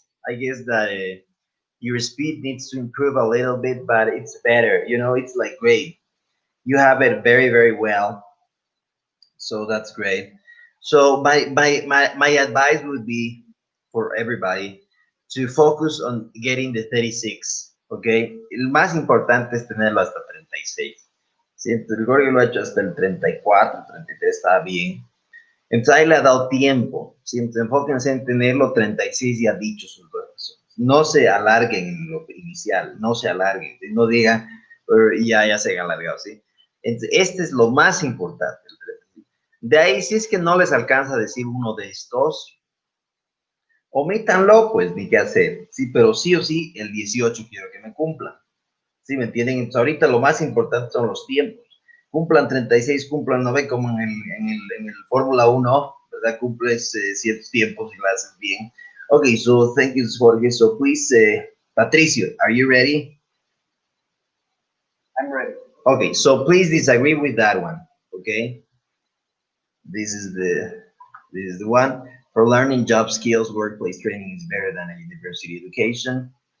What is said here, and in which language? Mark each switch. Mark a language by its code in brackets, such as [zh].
[en] I guess that your speed needs to improve a little bit, but it's better. You know, it's like great. You have it very well. So that's great. So my advice would be for everybody to focus on getting the 36. [es] Okay, el más importante es tenerlo hasta 36. Si el Gregorio lo ha hecho hasta el 34, 33 está bien. Entonces ahí le ha dado tiempo. Si enfóquense en tenerlo 36 ya dicho sus dos razones. No se alarguen en lo inicial, no se alarguen. No digan, ya se han alargado, ¿sí? Entonces, este es lo más importante. De ahí, si es que no les alcanza a decir uno de estos, omítanlo, pues ni qué hacer. Sí, pero sí o sí, el 18 quiero que me cumplan. ¿Sí me entienden? Entonces, ahorita lo más importante son los tiempos. Cumplan 36, cumplan 9 como en el Fórmula 1, ¿verdad? Cumples ciertos tiempos y lo haces bien. [en] Okay, so thank you, Jorge. So please, Patricio, are you ready? I'm ready. Okay, so please disagree with that one. Okay, this is the one. For learning job skills, workplace training is better than a university education.